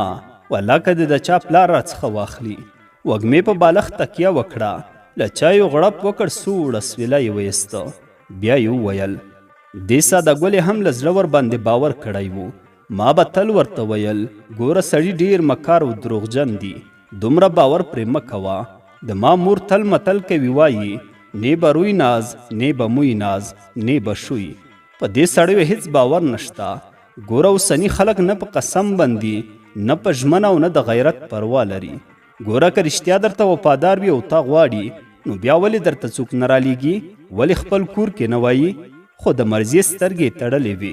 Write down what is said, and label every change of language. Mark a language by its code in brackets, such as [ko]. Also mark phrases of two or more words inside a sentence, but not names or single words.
[ps] والله که دې د چا پلار راڅخه واخلي. وږمې په بالښت تکیه وکړه، له چایو غړپ وکړ، سوړ اسویله یې ویسته. بیا یې وویل دې ساده ګلې هم له زړه ور باندې باور کړی و. ما به تل ورته ویل ګوره سړي ډېر مکار او دروغجن دي، دومره باور پرې مه کوه. د ما مور تل متل کوي، وایي نه به روی ناز، نه به موی ناز، نه به شوی. په دې سړیو هیڅ باور نشته. ګوره اوسني خلک نه په قسم بندي، نه په ژمنه او نه د غیرت پروا لري. ګوره که رښتیا درته وفادار وي او تا غواړي، نو بیا ولې درته څوک نه رالیږي؟ ولې خپل کور کې نه وایي؟ خو د مرضیې سترګې تړلې وي.